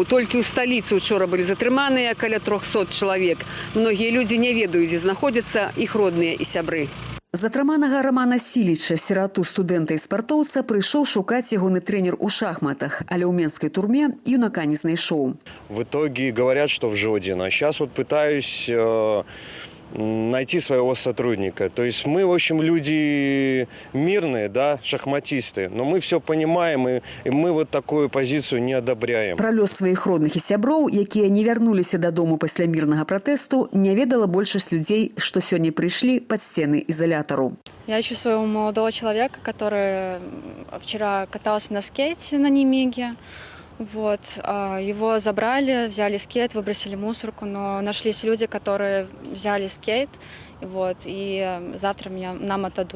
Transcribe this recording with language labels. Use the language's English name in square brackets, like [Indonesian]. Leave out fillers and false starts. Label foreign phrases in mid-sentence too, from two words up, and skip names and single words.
[Belarusian] Толькі ў сталіцы учора былі затрыманыя каля 300 чалавек. Многія людзі не ведаюць, дзе знаходзяцца іх родныя і сябры. Затрыманага Романа Сіліча, сірату студэнта і спартоўца, прыйшоў шукаць ягоны трэнер у шахматах, але ў менскай турме юнака не знайшоў. [Russian] В итоге говорят, что в Жодино. А сейчас вот пытаюсь найти своего сотрудника. То есть мы, в общем, люди мирные, да, шахматисты, но мы все понимаем, и мы вот такую позицию не одобряем. [Belarusian] Пра лёс сваіх родных і сяброў, якія не вярнуліся дадому пасля мірнага пратэсту, не ведала большасць людзей, што сёння прыйшлі пад сцены ізалятару. [Russian] Я ищу своего молодого человека, который вчера катался на скейте на Немиге. Вот. Его забрали, взяли скейт, выбросили мусорку, но нашлись люди, которые взяли скейт, вот, и завтра нам отдадут.